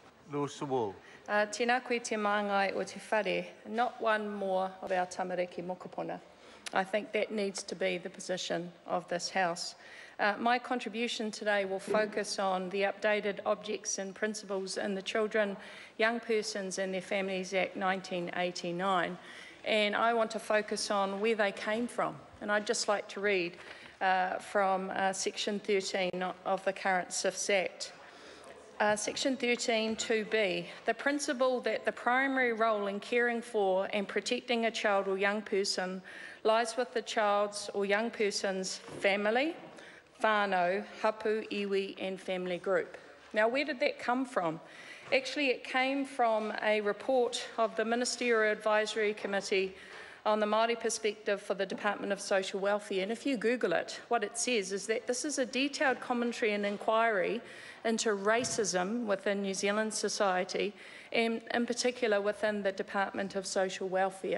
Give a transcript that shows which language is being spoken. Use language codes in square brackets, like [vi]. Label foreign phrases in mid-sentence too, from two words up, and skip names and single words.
[en] Lewis Wall. [mi] Tēnā koe te māngai o te whare, [en] not one more of our [mi] Tamariki mokopuna. [en] I think that needs to be the position of this House. My contribution today will focus on the updated objects and principles in the Children, Young Persons and Their Families Act 1989, and I want to focus on where they came from. And I'd just like to read from Section 13 of the current SIFS Act. Section 13 2B, the principle that the primary role in caring for and protecting a child or young person lies with the child's or young person's family, [mi] whānau, hapu, iwi [en] and family group. Now, where did that come from? Actually, it came from a report of the Ministerial Advisory Committee on the Māori perspective for the Department of Social Welfare. And if you Google it, what it says is that this is a detailed commentary and inquiry into racism within New Zealand society, and in particular within the Department of Social Welfare.